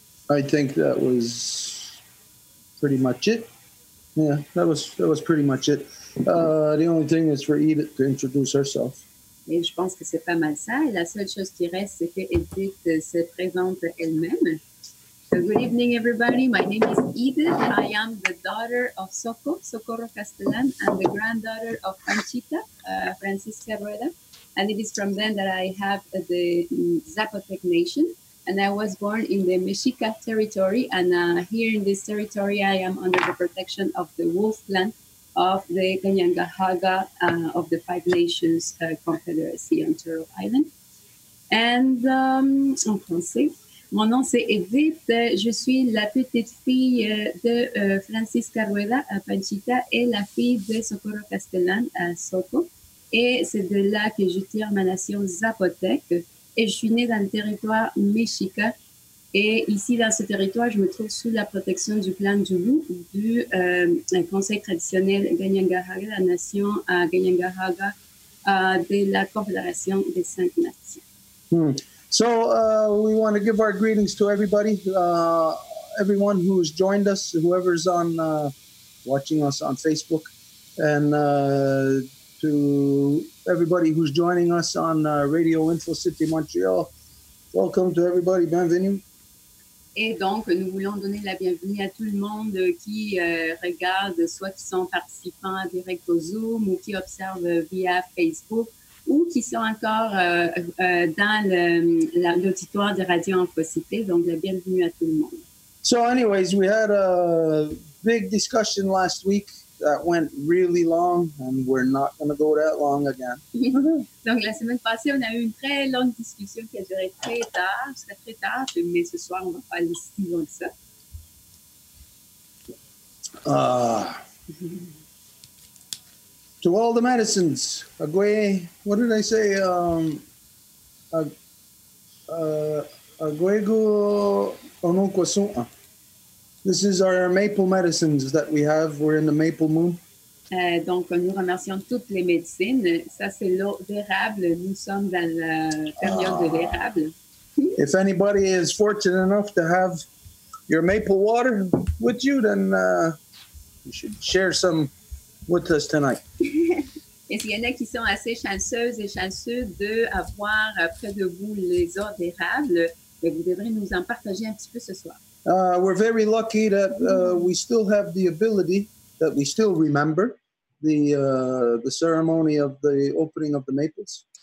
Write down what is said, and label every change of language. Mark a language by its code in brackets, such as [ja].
[en] I think that was pretty much it. Yeah, that was pretty much it. The only thing is for Edith to introduce herself. [fr] Et je pense que c'est pas mal ça. Et la seule chose qui reste, c'est que Edith se présente elle-même. [en] So good evening, everybody. My name is Edith. I am the daughter of Socorro Castellan, and the granddaughter of Panchita, Francisca Rueda. And it is from them that I have the Zapotec Nation. And I was born in the Mexica territory. And here in this territory, I am under the protection of the Wolf Clan of the Ganyangahaga of the Five Nations Confederacy on Turtle Island. [fr] And en français, mon nom c'est Edith. Je suis la petite fille de Francisca Rueda à Panchita et la fille de Socorro Castellan à Soto. Et c'est de là que je tire ma nation Zapotec. Et je suis née dans le territoire Mexica. Et ici, dans ce territoire, je me trouve sous la protection du clan du loup, du conseil traditionnel Ganyangahaga, la nation Ganyangahaga de la Confédération des Cinq Nations. [en] So we want to give our greetings to everybody, everyone who's joined us, whoever's on watching us on Facebook, and to everybody who's joining us on RadioInfoCite Montreal. Welcome to everybody. [fr] Bienvenue. Et donc, nous voulons donner la bienvenue à tout le monde qui regarde, soit qui sont participants direct au Zoom ou qui observent via Facebook ou qui sont encore dans l'auditoire de RadioInfoCite. Donc, la bienvenue à tout le monde. [en] So anyways, we had a big discussion last week that went really long, and we're not going to go that long again. [fr] Donc, la semaine passée, on a eu une très longue discussion qui a duré très tard, jusqu'à très tard, mais ce soir, on va pas aller si loin que ça. [en] To all the medicines, what did I say? [moh] Aguego Onokwasua. [en] This is our maple medicines that we have. We're in the maple moon. [fr] Donc, nous remercions toutes les médecines. Ça, c'est l'eau d'érable. Nous sommes dans la période de l'érable. [en] If anybody is fortunate enough to have your maple water with you, then you should share some with us tonight. [fr] Et s'il y en a qui sont assez chanceuses et chanceux d'avoir près de vous les eaux d'érable, vous devrez nous en partager un petit peu ce soir. [en] We're very lucky that we still have the ability, that we still remember the ceremony of the opening of the maples.